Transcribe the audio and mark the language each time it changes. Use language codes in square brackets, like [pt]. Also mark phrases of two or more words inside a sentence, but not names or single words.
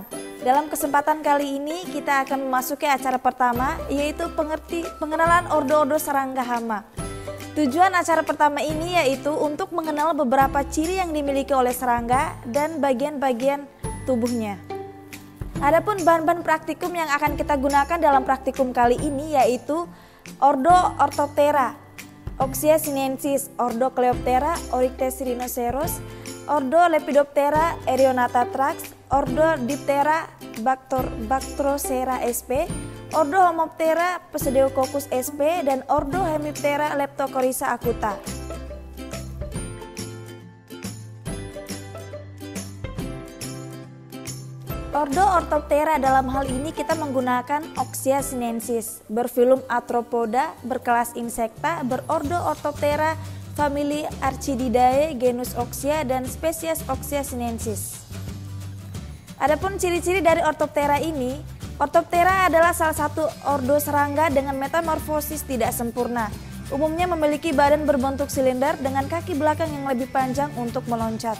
[id] Dalam kesempatan kali ini kita akan memasuki acara pertama, yaitu pengenalan ordo-ordo serangga hama. Tujuan acara pertama ini yaitu untuk mengenal beberapa ciri yang dimiliki oleh serangga dan bagian-bagian tubuhnya. Adapun bahan-bahan praktikum yang akan kita gunakan dalam praktikum kali ini yaitu ordo Orthoptera, Oxia sinensis, ordo Coleoptera, Oryctes rhinoceros, ordo Lepidoptera, Erionatatrax, ordo Diptera, Bactrocera sp, ordo Homoptera, Pseudococcus sp, dan ordo Hemiptera, Leptocoryza acuta. Ordo Orthoptera dalam hal ini kita menggunakan Oxia sinensis, berfilum Arthropoda, berkelas Insecta, berordo Orthoptera, famili Archididae, genus Oxia, dan spesies Oxia sinensis. Adapun ciri-ciri dari Orthoptera ini, Orthoptera adalah salah satu ordo serangga dengan metamorfosis tidak sempurna. Umumnya memiliki badan berbentuk silinder dengan kaki belakang yang lebih panjang untuk meloncat.